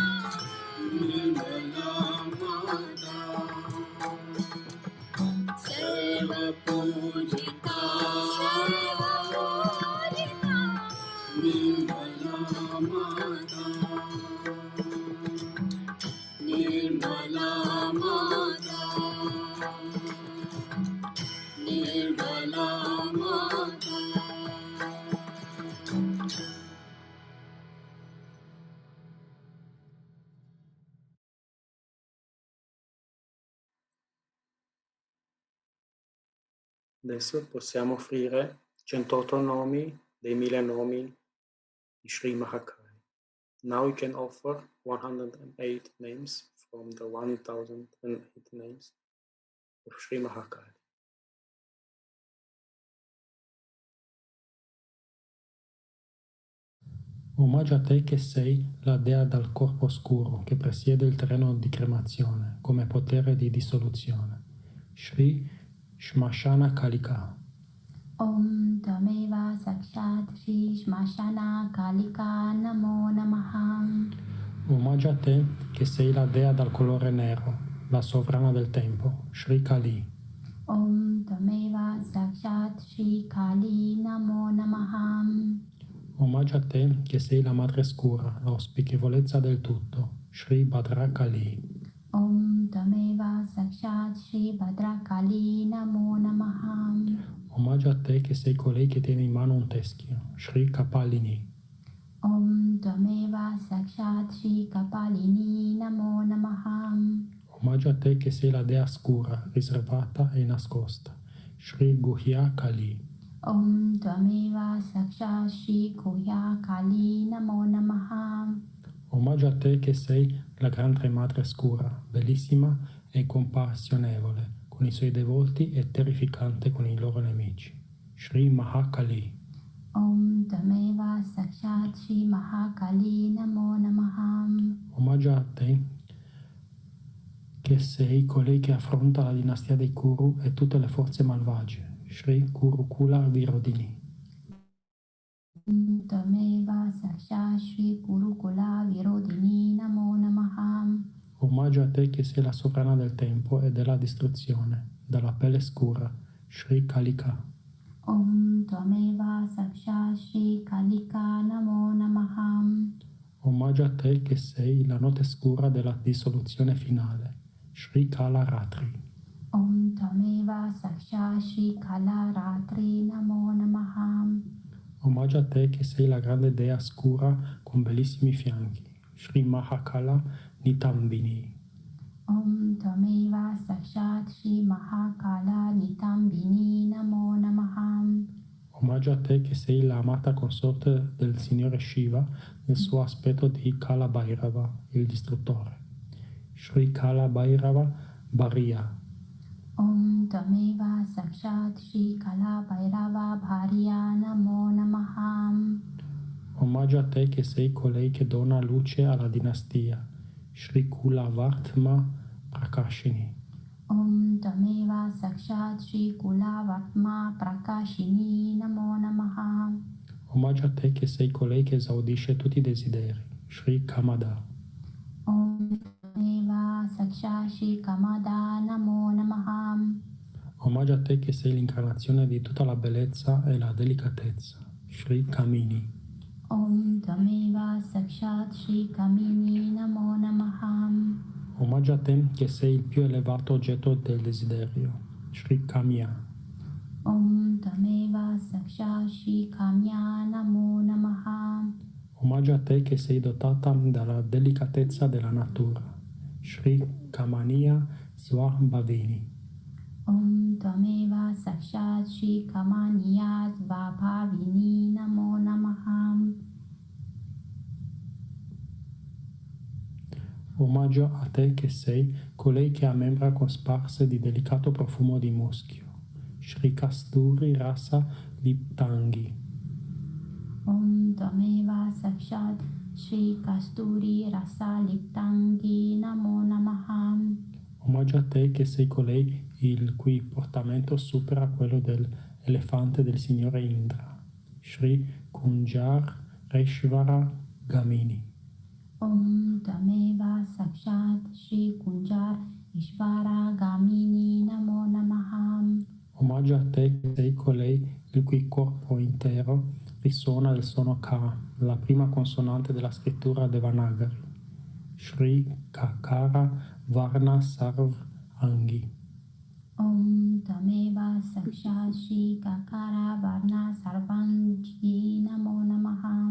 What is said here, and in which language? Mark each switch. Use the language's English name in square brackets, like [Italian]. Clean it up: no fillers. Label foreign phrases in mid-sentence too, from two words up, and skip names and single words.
[Sanskrit] निर्मला माता सर्वपूजिता निर्मला माता निर्मला माता निर्मला माता [Italian] Adesso possiamo offrire 108 nomi dei 1000 nomi di Shri Mahakali. [English] Now we can offer 108 names from the 1008 names of Shri Mahakali. [Italian] Omaggio a te che sei la dea dal corpo oscuro che presiede il terreno di cremazione come potere di dissoluzione. Shri Shmashana Kalika. [Sanskrit] ॐ तमेव साक्षात् श्री श्मशान कालिका नमो नमः. [Italian] Omaggio a te che sei la dea dal colore nero, la sovrana del tempo, Shri Kali. [Sanskrit] ॐ तमेव साक्षात् श्री काली नमो नमः. [Italian] Omaggio a te che sei la madre scura, l'auspichevolezza del tutto, Shri Bhadra Kali. [Sanskrit] ॐ तमेव साक्षात् श्री भद्रकाली नमो नमः. [Italian] Omaggio a te che sei colei che tiene in mano un teschio, Shri Kapalini. [Sanskrit] ॐ तमेव साक्षात् श्री कपालिनी नमो नमः. [Italian] Omaggio a te che sei la dea scura, riservata e nascosta, Shri Guhya Kali. [Sanskrit] ॐ तमेव साक्षात् श्री गुह्य काली नमो नमः. [Italian] Omaggio a te che sei la grande madre scura, bellissima e compassionevole con i suoi devoti e terrificante con i loro nemici, Shri Mahakali. [Sanskrit] ॐ तमेव साक्षात् श्री महाकाली नमो नमः. [Italian] Omaggio a te che sei colei che affronta la dinastia dei Kuru e tutte le forze malvagie, Shri Kurukula Virodini. [Sanskrit] ॐ तमेव साक्षात् श्री कुरुकुल विरोधिनी नमो नमः. [Italian] Omaggio a te che sei la sovrana del tempo e della distruzione, dalla pelle scura, Shri Kalika. [Sanskrit] ॐ तमेव साक्षात् श्री कालिका नमो नमः. [Italian] Omaggio a te che sei la notte scura della dissoluzione finale, Shri Kala Ratri. [Sanskrit] ॐ तमेव साक्षात् श्री काल रात्रि नमो नमः. [Italian] Omaggio a te che sei la grande dea scura con bellissimi fianchi, Shri Mahakala Nitambini. [Sanskrit] ॐ तमेव साक्षात् श्री महाकाल नितम्बिनी नमो नमः. [Italian] Omaggio a te che sei la amata consorte del Signore Shiva nel suo aspetto di Kala Bhairava, il distruttore, Shri Kala Bhairava Bharia. [Sanskrit] ॐ तमेव साक्षात् श्री काल भैरव भार्या नमो नमः. [Italian] Omaggio a te che sei colei che dona luce alla dinastia, Shri Kula Vartma Prakashini. [Sanskrit] ॐ तमेव साक्षात् श्री कुल वर्त्म प्रकाशिनी नमो नमः. [Italian] Omaggio a te che sei colei che esaudisce tutti i desideri, Shri Kamada. [Sanskrit] ॐ तमेव साक्षात् श्री कामदा नमो नमः. [Italian] Omaggio a te che sei l'incarnazione di tutta la bellezza e la delicatezza, Shri Kamini. [Sanskrit] ॐ तमेव साक्षात् श्री कामिनी नमो नमः. [Italian] Omaggio a te che sei il più elevato oggetto del desiderio, Shri Kamya. [Sanskrit] ॐ तमेव साक्षात् श्री काम्या नमो नमः. [Italian] Omaggio a te che sei dotata dalla delicatezza della natura, Shri Kamaniya Swabhavini. [Sanskrit] ॐ तमेव साक्षात् श्री कमनीय स्वभाविनी नमो नमः. [Italian] Omaggio a te che sei colei che ha membra cosparse di delicato profumo di muschio, Shri Kasturi Rasa Liptangi. [Sanskrit] ॐ तमेव साक्षात् श्री कस्तूरी रस लिप्ताङ्गी नमो नमः. [Italian] Omaggio a te che sei colei il cui portamento supera quello dell'elefante del signore Indra, Shri Kunjar Reshvara Gamini. [Sanskrit] ॐ तमेव साक्षात् श्री कुञ्जर ईश्वर गामिनी नमो नमः. [Italian] Omaggio a te che sei colei il cui corpo intero risuona del suono Ka, la prima consonante della scrittura Devanagari, Shri Kakara Varna Sarv Angi. [Sanskrit] ॐ तमेव साक्षात् श्री ककार वर्ण सर्वाङ्गी नमो नमः.